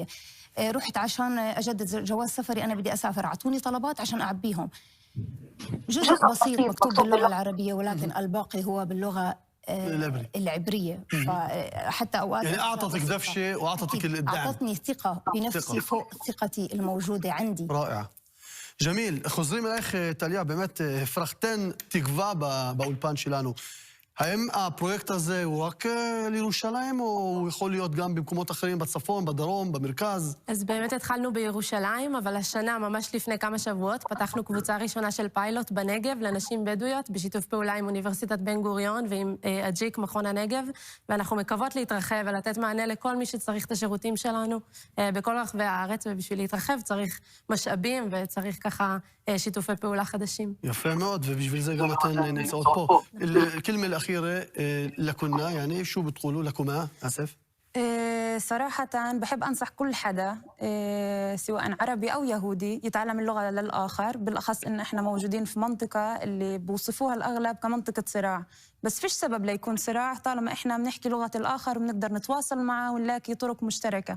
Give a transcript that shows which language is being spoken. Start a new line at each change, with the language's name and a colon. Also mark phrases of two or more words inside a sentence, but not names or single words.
Arabic: رحت عشان أجدد جواز سفري، أنا بدي أسافر، أعطوني طلبات عشان أعبيهم. جزء بسيط مكتوب باللغة العربية، ولكن الباقي هو باللغة العبرية. فحتى أوقات يعني أعطتك دفشة وأعطتك الدعم. أعطتني ثقة بنفسي فوق ثقتي الموجودة عندي. رائع.
Hebrew: ג'מיל, חוזרים אלייך, טליה, באמת הפרחתן תקווה באולפן שלנו. האם הפרויקט הזה הוא רק לירושלים, או הוא יכול להיות גם במקומות אחרים, בצפון, בדרום, במרכז? אז באמת התחלנו בירושלים, אבל השנה, ממש לפני כמה שבועות, פתחנו קבוצה ראשונה של פיילוט בנגב לנשים בדואיות, בשיתוף פעולה עם אוניברסיטת בן גוריון ועם אג'יק, מכון הנגב, ואנחנו מקוות להתרחב ולתת מענה לכל מי שצריך את השירותים שלנו בכל רחבי הארץ, ובשביל להתרחב צריך משאבים וצריך ככה שיתופי פעולה חדשים. יפה מאוד, ובשביל זה גם אתן נמצאות פה.
Arabic: الكلمة الأخيرة لكنا، يعني شو بتقولوا لكما؟ آسف. صراحة بحب أنصح كل حدا سواء عربي أو يهودي يتعلم اللغة للآخر، بالأخص إن إحنا موجودين في منطقة اللي بوصفوها الأغلب كمنطقة صراع، بس فيش سبب ليكون صراع طالما إحنا بنحكي لغة الآخر وبنقدر نتواصل معه ونلاقي طرق مشتركة.